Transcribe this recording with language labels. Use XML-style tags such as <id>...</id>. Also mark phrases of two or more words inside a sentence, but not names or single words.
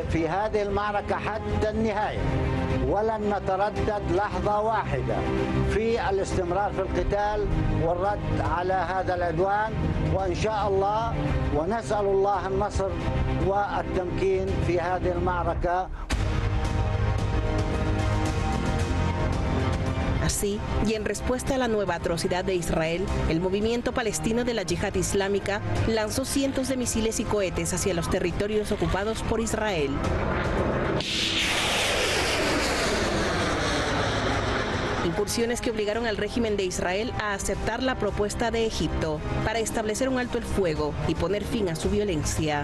<ar>ولن نتردد لحظة واحدة في الاستمرار في القتال والرد على هذا العدوان وإن شاء الله ونسأل الله النصر والتمكين في هذه المعركة.</ar> <es>Así, y en respuesta a la nueva atrocidad de Israel, el movimiento palestino de la Yihad Islámica lanzó cientos de misiles y cohetes hacia los territorios ocupados por Israel. Incursiones que obligaron al régimen de Israel a aceptar la propuesta de Egipto para establecer un alto el fuego y poner fin a su violencia.</es>